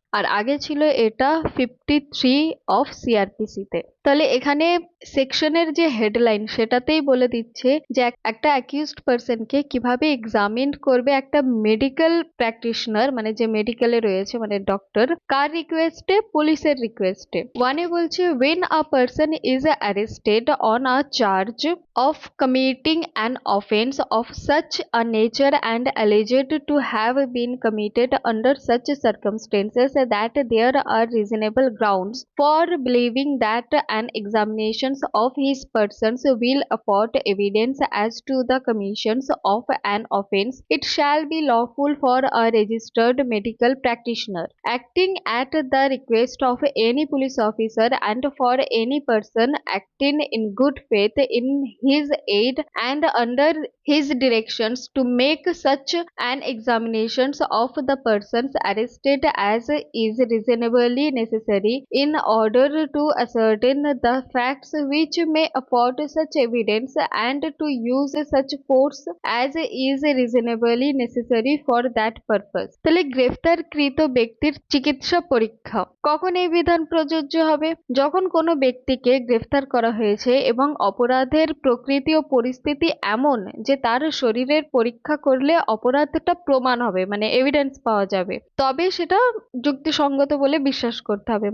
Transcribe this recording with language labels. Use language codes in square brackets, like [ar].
[bn] আর আগে ছিল এটা 53 অফ সিআরপিসি তে। তাহলে এখানে সেকশনের যে হেডলাইন সেটাতেই বলে দিচ্ছে যে একটা অ্যাকিউজড পারসনকে কিভাবে এক্সামিন করবে একটা মেডিকেল প্র্যাকটিশনার, মানে যে মেডিকেলে রয়েছে, মানে ডক্টর, কার রিকোয়েস্টে? পুলিশের রিকোয়েস্টে। ওয়ানে বলছে [en] when a person is arrested on a charge of committing an offense of such a nature and alleged to have been committed under such circumstances that there are reasonable grounds for believing that an examination of his persons will afford evidence as to the commission of an offense, it shall be lawful for a registered medical practitioner acting at the request of any police officer and for any person acting in good faith in his aid and under his directions to make such an examination of the persons arrested as is reasonably necessary in order to ascertain the facts which may afford such evidence and to use such force as is reasonably necessary for that purpose। [bn] তাহলে গ্রেফতারকৃত ব্যক্তির চিকিৎসা পরীক্ষা কখন এই বিধান প্রযোজ্য হবে? যখন কোনো ব্যক্তিকে গ্রেফতার করা হয়েছে এবং অপরাধের প্রকৃতি ও পরিস্থিতি এমন যে তার শরীরের পরীক্ষা করলে অপরাধটা প্রমাণ হবে, মানে এভিডেন্স পাওয়া যাবে, তবে সেটা যুক্তিসঙ্গত বলে বিশ্বাস করতে হবে।